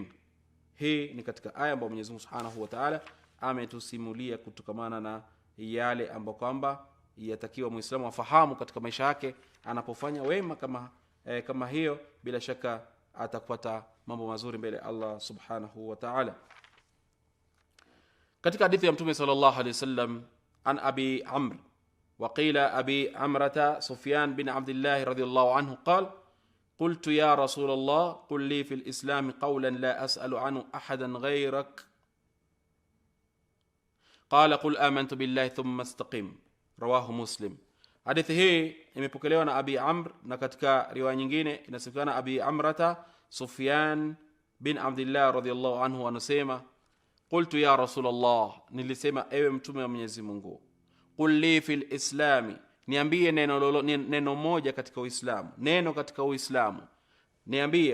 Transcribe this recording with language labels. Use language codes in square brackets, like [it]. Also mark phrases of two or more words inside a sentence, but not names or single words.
[sw] Hii ni katika aya ambayo Mwenyezi Mungu [ar] سبحانه وتعالى [sw] ametusimulia kutokamana na yale ambayo kwamba yatakiwa Muislamu afahamu katika maisha yake. Anapofanya wema kama hiyo, bila shaka atakupata mambo mazuri mbele Allah [ar] سبحانه وتعالى. [sw] katika hadithi ya Mtume [ar] صلى الله عليه وسلم عن أبي عمرو وقيل أبي عمرة سفيان بن عبد الله رضي الله عنه قال قلت يا رسول الله قل لي في الإسلام قولا لا أسأل عنه أحدا غيرك قال قل آمنت بالله ثم استقم رواه مسلم. [sw] hadithi hii imepokelewa na Abi Amr na katika riwaya nyingine inasemekana Abi Amrata Sufyan bin Abdullah [ar] رضي الله عنه [sw] anasema [ar] قلت يا رسول الله, [sw] nilisema ewe mtume wa Mwenyezi Mungu, [ar] قل لي في الإسلام, [sw] niambie neno moja katika Uislamu, neno katika Uislamu niambie.